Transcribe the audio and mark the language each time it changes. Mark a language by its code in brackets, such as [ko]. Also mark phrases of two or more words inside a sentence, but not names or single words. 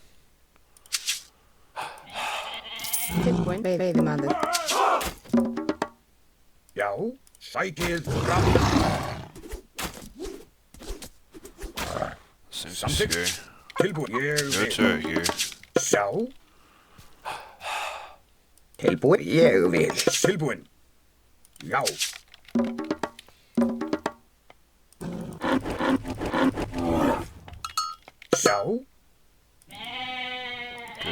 [is] Tilbúin veiðimaður. Já, sækið fram. [en] Seems [is] Samþykkt. [en] scary. [is] Tilbúin, ég [en] Go [is] vil. [en] to it here. [is] Sjá. Tilbúin, ég vil. Tilbúin. Já. Sjá. [en] Good.